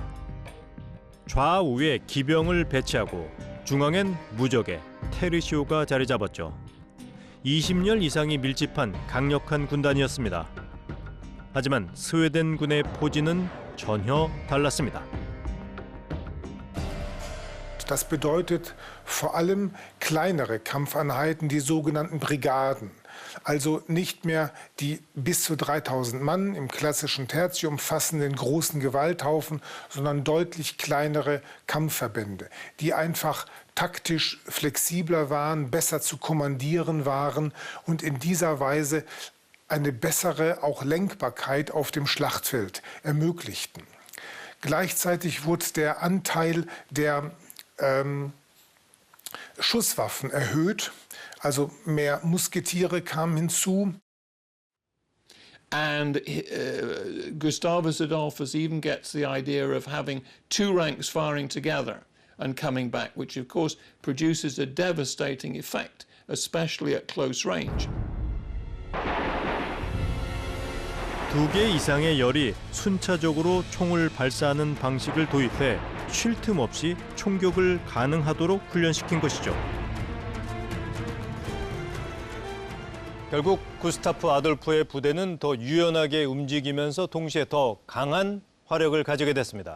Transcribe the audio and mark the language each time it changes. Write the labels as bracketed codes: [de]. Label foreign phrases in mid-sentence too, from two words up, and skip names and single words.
[ko] 좌우에 기병을 배치하고 중앙엔 무적의 테르시오가 자리 잡았죠. 20년 이상이 밀집한 강력한 군단이었습니다. 하지만 스웨덴군의 포진은 전혀 달랐습니다. [de] Das bedeutet vor allem kleinere Kampfeinheiten, die sogenannten Brigaden. Also nicht mehr die bis zu 3000 Mann im klassischen Tertium umfassenden großen Gewalthaufen, sondern deutlich kleinere Kampfverbände, die einfach taktisch flexibler waren, besser zu kommandieren waren und in dieser Weise eine bessere auch Lenkbarkeit auf dem Schlachtfeld ermöglichten. Gleichzeitig wurde der Anteil der Schusswaffen erhöht, also mehr Musketiere kamen hinzu. [en] And Gustavus Adolphus even gets the idea of having two ranks firing together and coming back, which of course produces a devastating effect, especially at close range. [ko] 2개 이상의 열이 순차적으로 총을 발사하는 방식을 도입해 쉴 틈 없이 총격을 가능하도록 훈련시킨 것이죠. 결국 구스타프 아돌프의 부대는 더 유연하게 움직이면서 동시에 더 강한 화력을 가지게 됐습니다.